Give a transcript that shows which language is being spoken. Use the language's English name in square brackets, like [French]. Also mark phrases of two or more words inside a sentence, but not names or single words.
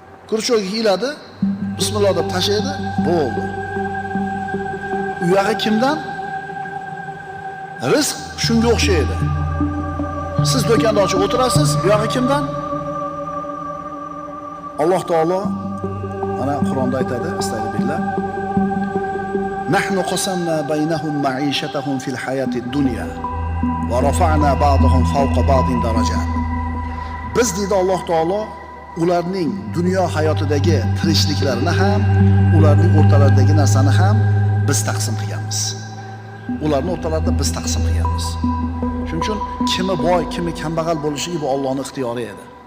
[Uzbek] Kurchogiga iladi, bismillah deb tashlaydi, bo'ldi. Uyog'i kimdan? Rizq shunga o'xshaydi. Siz do'konni ochib o'tirasiz, uyog'i kimdan? Alloh taolo mana Qur'onda aytadi, astagfirullah. [Arabic] "نحن قسمنا بينهم معيشتهم في الحياة الدنيا ورفعنا بعضهم فوق بعض درجات." [Uzbek] Biz, deydi Alloh taolo, ularning dunyo hayotidagi tirikliklarini ham, ularning o'rtalaridagi narsani ham biz taqsim qilganmiz. Ularni o'rtalarida biz taqsim qilganmiz. Shuning uchun kimi boy, kimi kambag'al bo'lishligi bu Allohning ixtiyori edi.